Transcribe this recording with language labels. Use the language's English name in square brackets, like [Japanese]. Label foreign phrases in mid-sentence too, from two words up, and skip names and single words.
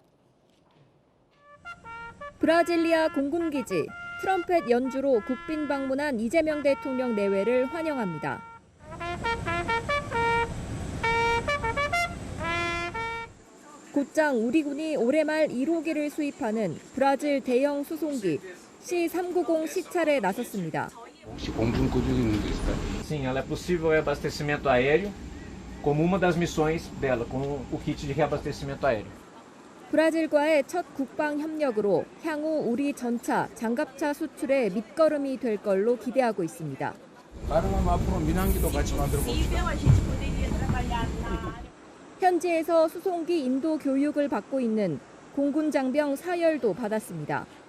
[Korean] 브라질리아 공군기지 트럼펫 연주로 국빈 방문한 이재명 대통령 내외를 환영합니다. 곧장 우리 군이 올해 말 1호기를 수입하는 브라질 대형 수송기 C390 시찰에 나섰습니다. 혹시 공중 있는 게 있을까요? [Portuguese] Sim, ela é possível abastecimento aéreo como uma das missões dela com o kit de reabastecimento aéreo. [Korean] 브라질과의 첫 국방 협력으로 향후 우리 전차, 장갑차 수출의 밑거름이 될 걸로 기대하고 있습니다. 현지에서 수송기 인도 교육을 받고 있는 공군 장병 사열도 받았습니다.